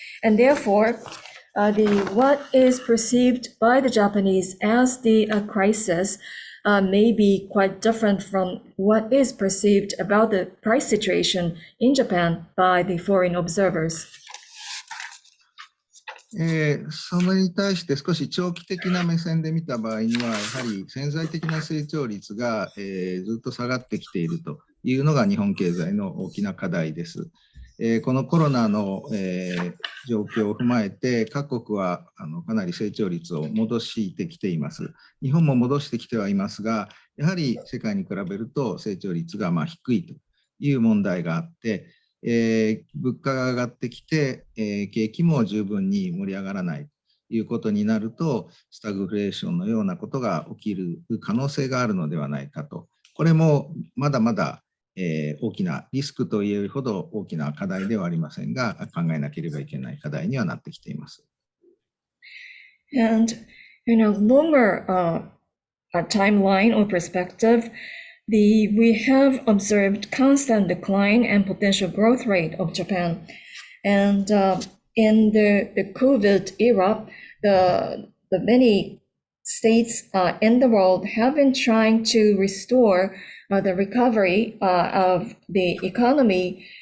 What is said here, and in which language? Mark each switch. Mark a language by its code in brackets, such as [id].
[en] And therefore, what is perceived by the Japanese as the crisis may be quite different from what is perceived about the price situation in Japan by the foreign observers. [ja] それに対して少し長期的な目線で見た場合には、やはり潜在的な成長率が、ずっと下がってきているというのが日本経済の大きな課題です。このコロナの、状況を踏まえて、各国はかなり成長率を戻してきています。日本も戻してきてはいますが、やはり世界に比べると成長率が低いという問題があって、物価が上がってきて、景気も十分に盛り上がらないということになると、スタグフレーションのようなことが起きる可能性があるのではないかと。これもまだまだ、大きなリスクといえるほど大きな課題ではありませんが、考えなければいけない課題にはなってきています。 [en] And in a longer timeline or perspective, we have observed constant decline and potential growth rate of Japan. And in the COVID era, the many states in the world have been trying to restore the recovery of the economy.